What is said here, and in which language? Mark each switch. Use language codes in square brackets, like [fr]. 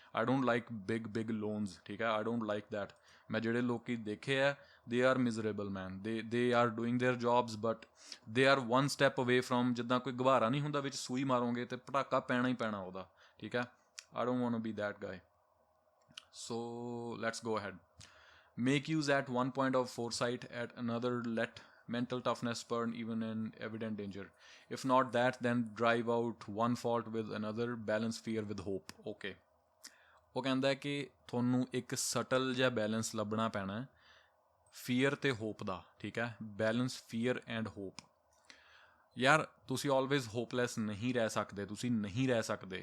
[en] I don't like big loans, ਠੀਕ ਹੈ। I don't like that. [pa] ਮੈਂ ਜਿਹੜੇ ਲੋਕੀ ਦੇਖੇ ਆ, [en] They are miserable man. They are doing their jobs but they are one step away from, [pa] ਜਿੱਦਾਂ ਕੋਈ ਗਵਾਰਾ ਨਹੀਂ ਹੁੰਦਾ ਵਿੱਚ ਸੂਈ ਮਾਰੋਗੇ ਤੇ ਪਟਾਕਾ ਪੈਣਾ ਹੀ ਪੈਣਾ ਉਹਦਾ, ਠੀਕ ਹੈ। [en] I don't want to be that guy. So let's go ahead. Make use at one point of foresight, at another let mental toughness burn even in evident danger। If not that, then drive out one fault with another, balance fear with hope। [pa] Okay, ਉਹ ਕਹਿੰਦਾ ਕਿ ਤੁਹਾਨੂੰ ਇੱਕ shuttle ਜਿਹਾ balance ਲੱਭਣਾ ਪੈਣਾ fear ਤੇ hop ਦਾ, ਠੀਕ ਹੈ। [en] Balance fear and hope. [pa] ਯਾਰ ਤੁਸੀਂ ਆਲਵੇਜ਼ ਹੋਪਲੈਸ ਨਹੀਂ ਰਹਿ ਸਕਦੇ, ਤੁਸੀਂ ਨਹੀਂ ਰਹਿ ਸਕਦੇ।